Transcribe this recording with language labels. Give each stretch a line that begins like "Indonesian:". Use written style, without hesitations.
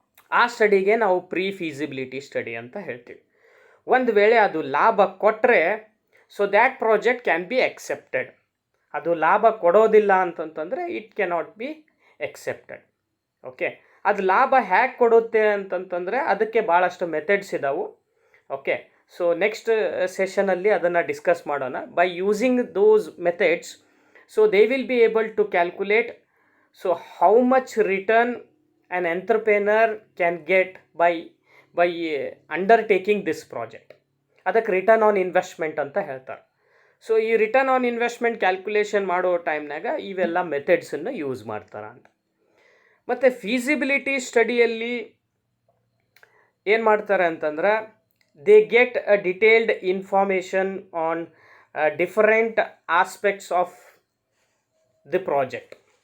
Kannada: ಆ ಸ್ಟಡಿಗೆ ನಾವು pre feasibility study ಅಂತ ಹೇಳ್ತೀವಿ. ಒಂದು ವೇಳೆ ಅದು ಲಾಭ ಕೊಟ್ಟರೆ
English: So that project can be accepted.
Kannada: ಅದು ಲಾಭ ಕೊಡೋದಿಲ್ಲ ಅಂತಂತಂದರೆ
English: It cannot be accepted.
Kannada: Okay, ಅದು ಲಾಭ ಹೇಗೆ ಕೊಡುತ್ತೆ ಅಂತಂತಂದರೆ ಅದಕ್ಕೆ ಭಾಳಷ್ಟು ಮೆಥಡ್ಸ್ ಇದ್ದಾವೆ. ಓಕೆ, ಸೊ ನೆಕ್ಸ್ಟ್ ಸೆಷನಲ್ಲಿ ಅದನ್ನು ಡಿಸ್ಕಸ್ ಮಾಡೋಣ. By using those methods, so they will be able to calculate
English: so how much return an entrepreneur can get by undertaking this project.
Kannada: ಅದಕ್ಕೆ ರಿಟರ್ನ್ ಆನ್ ಇನ್ವೆಸ್ಟ್ಮೆಂಟ್ ಅಂತ ಹೇಳ್ತಾರೆ. So ಈ return on investment calculation ಮಾಡೋ ಟೈಮ್ನಾಗ ಇವೆಲ್ಲ ಮೆಥಡ್ಸನ್ನು use ಮಾಡ್ತಾರೆ ಅಂತ. ಮತ್ತು ಫೀಸಿಬಿಲಿಟಿ ಸ್ಟಡಿಯಲ್ಲಿ ಏನು ಮಾಡ್ತಾರೆ ಅಂತಂದ್ರೆ,
English: They get a detailed information on different aspects of the project.